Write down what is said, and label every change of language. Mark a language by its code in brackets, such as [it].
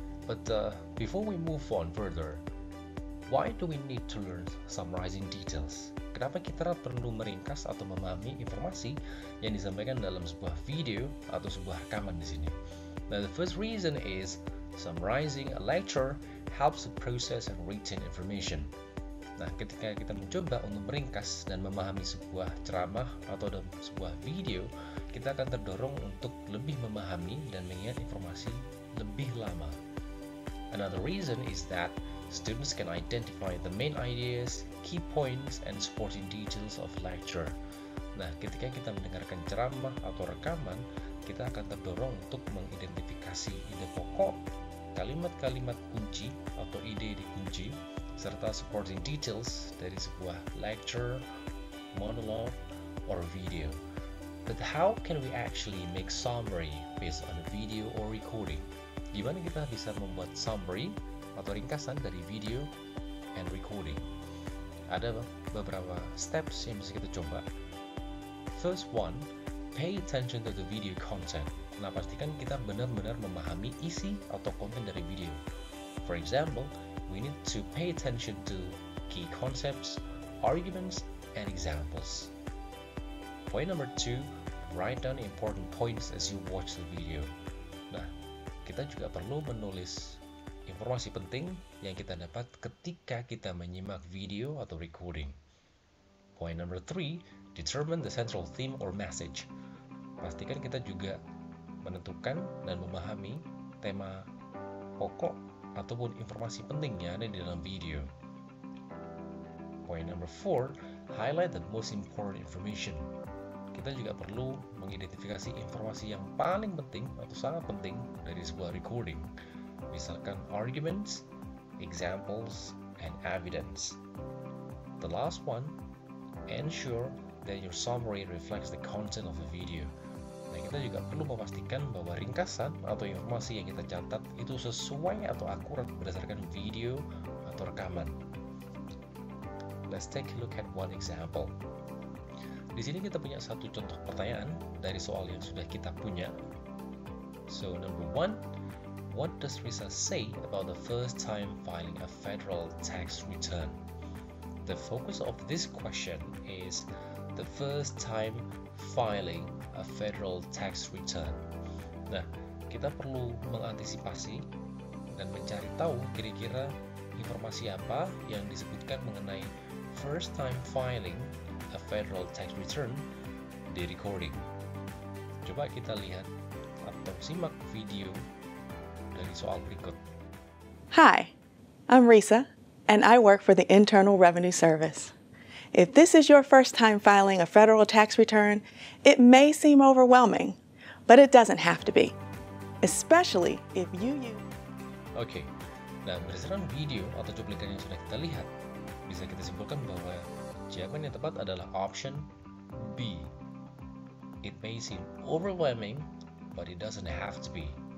[en] But before we move on further, why do we need to learn summarizing details? [id] Kenapa kita perlu meringkas atau memahami informasi yang disampaikan dalam sebuah video atau sebuah rekaman di sini? [en] Now, the first reason is summarizing a lecture helps to process and retain information. [id] Nah, ketika kita mencoba untuk meringkas dan memahami sebuah ceramah atau dalam sebuah video, kita akan terdorong untuk lebih memahami dan mengingat informasi lebih lama. [en] Another reason is that students can identify the main ideas, key points, and supporting details of lecture. [id] Nah, ketika kita mendengarkan ceramah atau rekaman, kita akan terdorong untuk mengidentifikasi ide pokok, kalimat-kalimat kunci atau ide-ide kunci, serta [en] supporting details [id] dari sebuah [en] lecture, monologue, or video. But how can we actually make summary based on a video or recording? [id] Gimana kita bisa membuat summary atau ringkasan dari [en] video and recording? [id] Ada beberapa steps yang bisa kita coba. [en] First one, pay attention to the video content. [id] Nah, pastikan kita benar-benar memahami isi atau konten dari video. [en] For example, we need to pay attention to key concepts, arguments, and examples. Point number two, write down important points as you watch the video. [id] Nah, kita juga perlu menulis informasi penting yang kita dapat ketika kita menyimak video atau recording. [en] Point number three, determine the central theme or message. [id] Pastikan kita juga menentukan dan memahami tema pokok ataupun informasi penting yang ada di dalam video. [en] Point number four, highlight the most important information. [id] Kita juga perlu mengidentifikasi informasi yang paling penting atau sangat penting dari sebuah recording. Misalkan [en] arguments, examples, and evidence. The last one, ensure that your summary reflects the content of the video. [id] Nah, kita juga perlu memastikan bahwa ringkasan atau informasi yang kita catat itu sesuai atau akurat berdasarkan video atau rekaman. [en] Let's take a look at one example. [id] Di sini kita punya satu contoh pertanyaan dari soal yang sudah kita punya. [en] So, number one, what does Risa say about the first time filing a federal tax return? The focus of this question is the first time filing a federal tax return. [id] Nah, kita perlu mengantisipasi dan mencari tahu kira-kira informasi apa yang disebutkan mengenai [en] first time filing a federal tax return [id] di recording. Coba kita lihat atau simak video dari soal berikut. [en] Hi, I'm Risa, and I work for the Internal Revenue Service. If this is your first time filing a federal tax return, it may seem overwhelming, but it doesn't have to be, especially if you use... [id] Oke, nah berdasarkan video atau cuplikan yang sudah kita lihat, bisa kita simpulkan bahwa jawaban yang tepat adalah option B. [en] It may seem overwhelming, but it doesn't have to be.